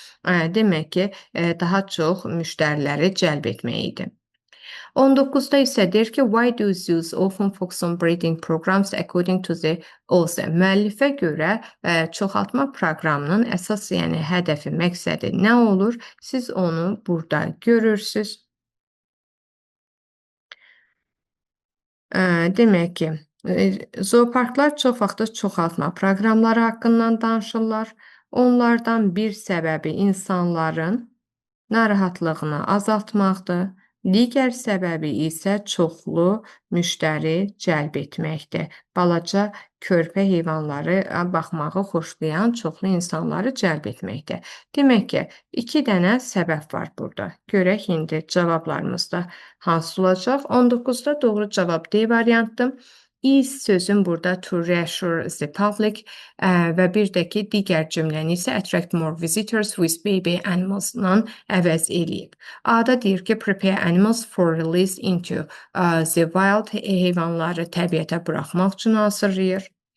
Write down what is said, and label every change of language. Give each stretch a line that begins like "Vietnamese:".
Azerbaijani: Demək ki, daha çox müştəriləri cəlb etmək idi. 19-da isə deyir ki,
English: why do zoos often focus on breeding programs according to the author?
Azerbaijani: Müəllifə görə çoxaltma proqramının əsas, yəni hədəfi, məqsədi nə olur? Siz onu burada görürsüz. Demək ki, zooparklar çox vaxt çoxaltma proqramları haqqından danışırlar. Onlardan bir səbəbi insanların narahatlığını azaltmaqdır. Digər səbəbi isə çoxlu müştəri cəlb etməkdir. Balaca körpə heyvanları baxmağı xoşlayan çoxlu insanları cəlb etməkdir. Demək ki, 2 dənə səbəb var burada. Görək indi cavablarımızda hansı olacaq? 19-da doğru cavab D variantdır. Is sözün burada
English: to reassure the public
Azerbaijani: və bir də ki, digər cümləni isə
English: attract more visitors with baby animals-
Azerbaijani: la əvəz eləyib. A-da deyir ki,
English: prepare animals for release into the wild,
Azerbaijani: heyvanları təbiətə buraxmaq üçün hazırlayır.